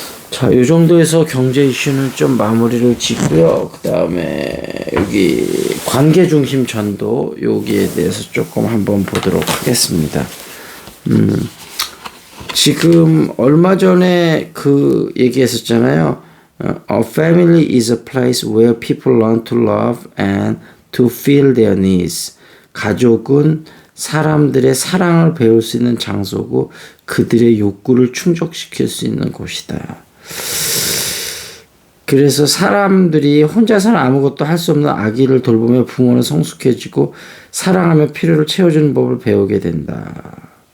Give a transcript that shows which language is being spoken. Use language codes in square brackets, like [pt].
[ko] 자, 요 정도에서 경제 이슈는 좀 마무리를 짓고요. 그 다음에 여기 관계 중심 전도 여기에 대해서 조금 한번 보도록 하겠습니다. 지금 얼마 전에 그 얘기했었잖아요. [en] A family is a place where people learn to love and to feel their needs. [ko] 가족은 사람들의 사랑을 배울 수 있는 장소고 그들의 욕구를 충족시킬 수 있는 곳이다. 그래서 사람들이 혼자서는 아무것도 할 수 없는 아기를 돌보며 부모는 성숙해지고 사랑하며 필요를 채워주는 법을 배우게 된다.